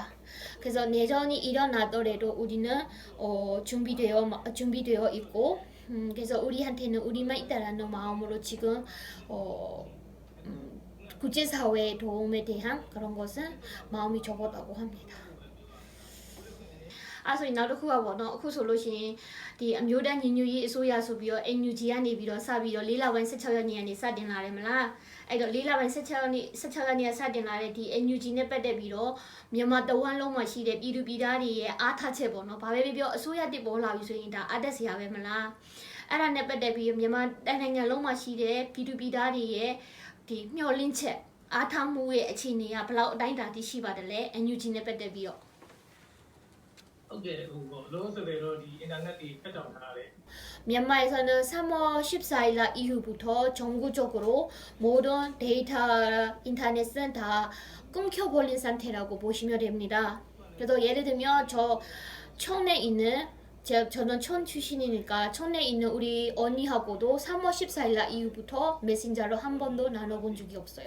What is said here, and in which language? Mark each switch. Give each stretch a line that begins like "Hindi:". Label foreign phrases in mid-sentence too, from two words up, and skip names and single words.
Korean: 그래서 내전이 일어나더라도 우리는 준비되어 있고 그래서 우리한테는 우리만 있다라는 마음으로 지금 국제사회의 도움에 대한 그런 것은 마음이 접었다고 합니다.
Burmese: အဲ့ဆိုရင်နောက်တစ်ခုကပေါ့နော်အခုဆိုလို့ရှိရင်ဒီအမျိုးသားညီညွတ်ရေးအစိုးရဆိုပြီးတော့ NUG ကနေပြီးတော့စပြီးတော့၄လပိုင်း16 ရက်နေ့ကနေစတင်လာတယ်မလားအဲ့တော့၄လပိုင်း16ရက်နေ့ကစတင်လာတဲ့ဒီ NUG နဲ့ပတ်သက်ပြီးတော့မြန်မာတဝမ်းလုံးမှာရှိတဲ့ပြည်သူပြည်သားတွေရဲ့အားထားချက်ပေါ့နော်ဘာပဲပြောအစိုးရတစ်ပေါ်လာပြီဆိုရင်ဒါအားတက်စရာပဲမလားအဲ့ဒါနဲ့ပတ်သက်ပြီးမြန်မာနိုင်ငံလုံးမှာရှိတဲ့ပြည်သူပြည်သားတွေရဲ့ဒီမျှော်လင့်ချက်အားထားမှုရဲ့အခြေအနေကဘယ်လောက်အတိုင်းအတာတိရှိပါတယ်လဲ NUG နဲ့ပတ်သက်ပြီးတော့ ဟုတ်ကဲ့ဟိုလုံးစတယ်တော့ဒီအင်တာနက်တွေဖြတ်တောက်ထားတယ်
Korean: 미얀마에서는 3월 14일 날 이후부터 전국적으로 모든 데이터 인터넷은 다 끊겨버린 상태라고 보시면 됩니다. 그래서 예를 들면 저는 천 출신이니까 천에 있는 우리 언니하고도 3월 14일 날 이후부터 메신저로 한 번도 나눠본 적이 없어요.